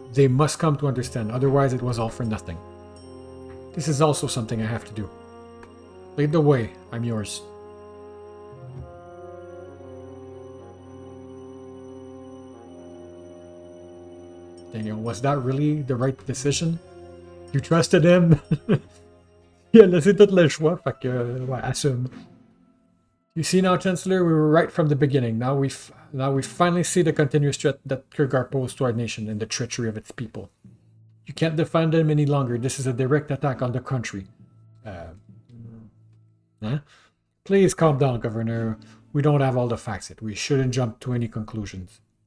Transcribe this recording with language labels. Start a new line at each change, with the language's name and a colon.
English: They must come to understand, otherwise it was all for nothing. This is also something I have to do. Lead the way. I'm yours. Daniel, was that really the right decision? You trusted him?
French: Il a laissé tout le choix, fait que, ouais, assume.
English: You see now, Chancellor, we were right from the beginning. Now we finally see the continuous threat that Kurgar posed to our nation and the treachery of its people. You can't defend them any longer. This is a direct attack on the country. Please calm down, Governor. We don't have all the facts yet. We shouldn't jump to any conclusions.